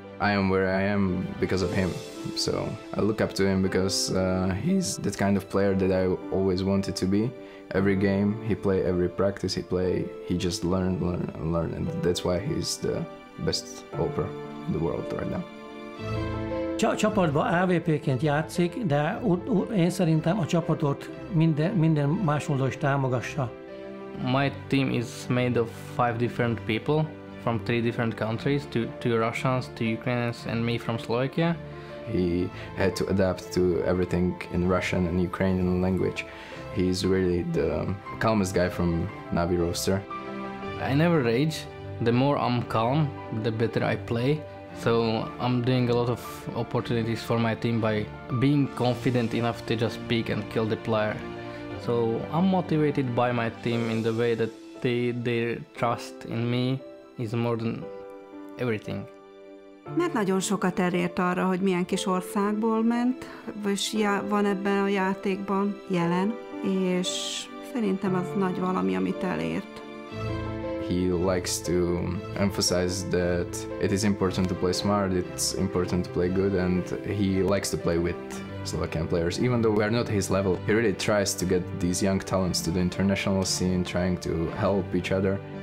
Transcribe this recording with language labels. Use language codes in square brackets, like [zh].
[en] I am where I am because of him, so I look up to him because he's that kind of player that I always wanted to be. Every game he play, every practice he just learn, and that's why he's the best over in the world right now. [hu] Csapatban AVP-ként játszik, de én szerintem a csapatot minden más módon is támogassa. [en] My team is made of 5 different people from 3 different countries, 2 Russians, 2 Ukrainians, and me from Slovakia. He had to adapt to everything in Russian and Ukrainian language. He's really the calmest guy from Na'Vi roster. I never rage. The more I'm calm, the better I play. So I'm doing a lot of opportunities for my team by being confident enough to just pick and kill the player. So I'm motivated by my team in the way that their trust in me is more than everything. [hu] Mert nagyon sokat elért arra, hogy milyen kis országból ment, és van ebben a játékban jelen, és szerintem az nagy valami, amit elért. [en] He likes to emphasize that it is important to play smart, it's important to play good, and he likes to play with Slovakian players. Even though we are not his level, he really tries to get these young talents to the international scene, trying to help each other.